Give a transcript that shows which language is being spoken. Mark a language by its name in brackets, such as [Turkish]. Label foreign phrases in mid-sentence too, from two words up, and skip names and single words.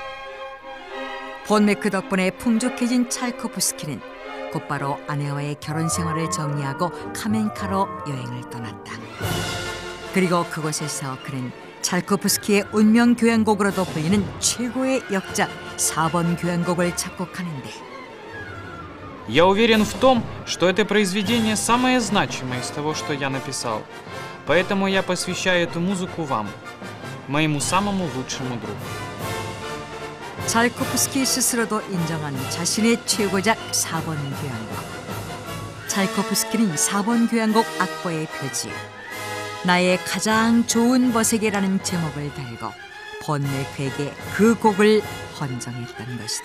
[Korean] 폰 메크 덕분에 풍족해진 차이코프스키는 곧바로 아내와의 결혼 생활을 정리하고 카멘카로 여행을 떠났다. 그리고 그곳에서 그는 차이코프스키의 운명 교향곡으로도 불리는 최고의 역작 4번 교향곡을 작곡하는데 [Russian] Я уверен в том, что это произведение самое значимое из того, что я написал. Поэтому я посвящаю эту музыку вам, моему самому лучшему другу. [Korean] 차이코프스키 스스로도 인정한 자신의 최고작 4번 교향곡. 차이코프스키는 4번 교향곡 악보의 표지에 나의 가장 좋은 버세게라는 제목을 달고 폰 메크에게 그 곡을 헌정했던 것이다.